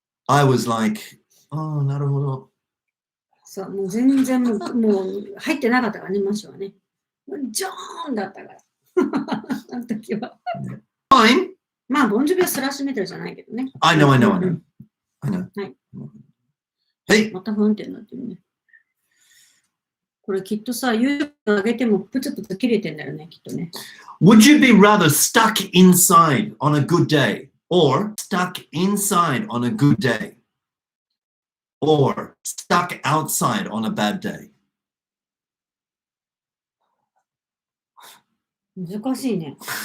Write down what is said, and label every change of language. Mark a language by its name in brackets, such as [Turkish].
[English] I was like, oh, [Japanese] なるほど。そう、もう全然もう入ってなかったからね、マシュはね。ジョーンだったから。あの時は。 [English] Fine. [Japanese] まあ、ボンジョビはスラッシュメタルじゃないけどね。 [English] I know. はい。 [Japanese] また不安定になってるね。これきっとさ、YouTube 上げてもプツプツ切れてんだよね、きっとね。 [English] Would you be rather stuck inside on a good day or stuck inside on a good day or stuck outside on a bad day? [Japanese] 難しいね。